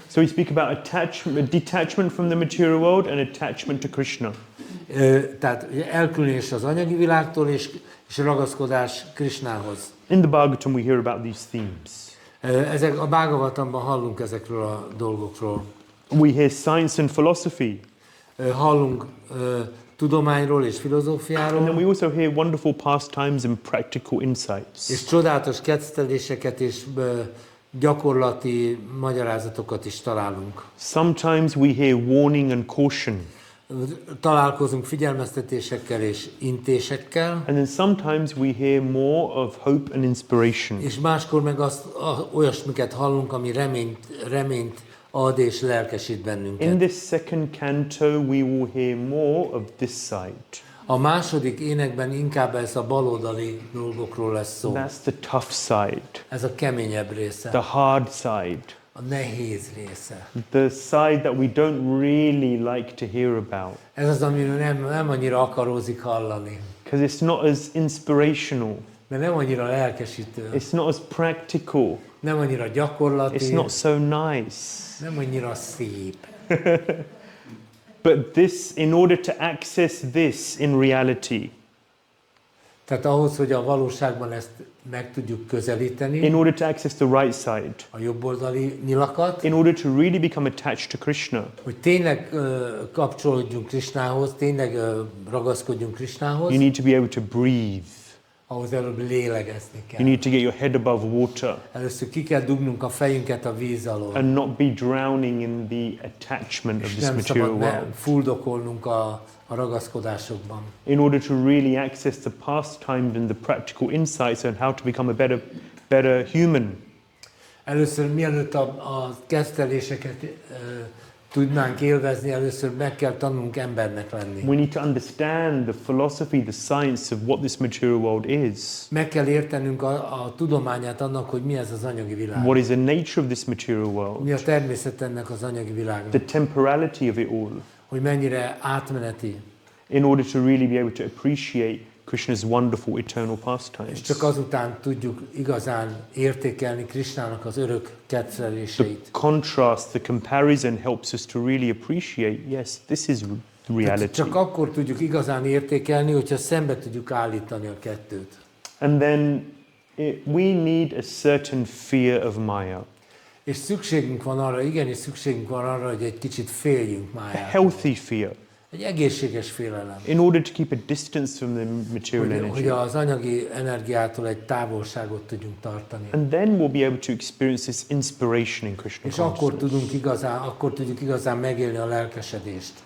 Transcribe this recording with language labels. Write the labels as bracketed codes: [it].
[en] So we speak about detachment from the material world and attachment to Krishna. [hu] Tehát elkülönülés az anyagi világtól és ragaszkodás Krishnához. [en] In the Bhagavatam we hear about these themes. [hu] Ezek a Bhagavatamban hallunk ezekről a dolgokról. [en] We hear science and philosophy. [hu] Hallunk tudományról és filozófiáról. [en] And then we also hear wonderful pastimes and practical insights. [hu] És csodálatos ketteléseket és gyakorlati magyarázatokat is találunk. [en] Sometimes we hear warning and caution. [hu] Találkozunk figyelmeztetésekkel és intésekkel. [en] And then sometimes we hear more of hope and inspiration. [hu] És máskor meg olyasmiket hallunk, ami reményt ad és lelkesít bennünket. [en] In this second canto we will hear more of this side. [hu] A második énekben inkább ez a baloldali dolgokról lesz szó. [en] That's the tough side. [hu] Ez a keményebb része. [en] The hard side. [hu] A nehéz része. [en] The side that we don't really like to hear about. [hu] Ez az, amiről nem annyira akarózik hallani. [en] Because it's not as inspirational. [hu] Mert nem annyira lelkesítő. [en] It's not as practical. [hu] Nem annyira gyakorlati. [en] It's not so nice. [hu] Nem annyira szép. [en] But this, in order to access this in reality, [hu] tehát ahhoz, hogy a valóságban ezt meg tudjuk közelíteni, [en] in order to access the right side, [hu] a jobboldali nyilakat, [en] in order to really become attached to Krishna, [hu] hogy tényleg kapcsolódjunk Krishnához, tényleg ragaszkodjunk Krishnához, [en] you need to be able to breathe. [hu] Ahhoz előbb lélegezni kell. [en] You need to get your head above water. [hu] Először ki kell dugnunk a fejünket a víz alól. [en] And not be drowning in the attachment of this material world. [hu] Nem fuldokolnunk a ragaszkodásokban. [en] In order to really access the pastimes and the practical insights on how to become a better human. [hu] Először mielőtt a kezdeléseket tudnánk élvezni, először meg kell tanulnunk embernek lenni. [en] We need to understand the philosophy, the science of what this material world is. [hu] Meg kell értenünk a tudományát annak, hogy mi ez az anyagi világ. [en] What is the nature of this material world? [hu] Mi a természet ennek az anyagi világnak. [en] The temporality of it all. [hu] hogy mennyire átmeneti. [en] in order to really be able to appreciate Krishna's wonderful eternal [hu] És [en] pastimes. [hu] csak azután tudjuk igazán értékelni Krishnának az örök [en] The [hu] kedveléseit. [en] contrast, the comparison helps us to really appreciate, yes, this is reality. [hu] Csak akkor tudjuk igazán értékelni, hogyha szembe tudjuk állítani a kettőt. [en] And then we need a certain fear of Maya, [hu] És szükségünk van arra, igenis szükségünk van arra, hogy egy kicsit féljünk a máját. [en] healthy fear, [hu] Egy egészséges félelem. [en] in order to keep a distance from the material [hu] Hogy [en] energy. [hu] az anyagi energiától egy távolságot tudjunk tartani. [en] And then we'll be able to experience this inspiration in Krishna [hu] És akkor [en] consciousness. [hu] tudjuk igazán megélni a lelkesedést.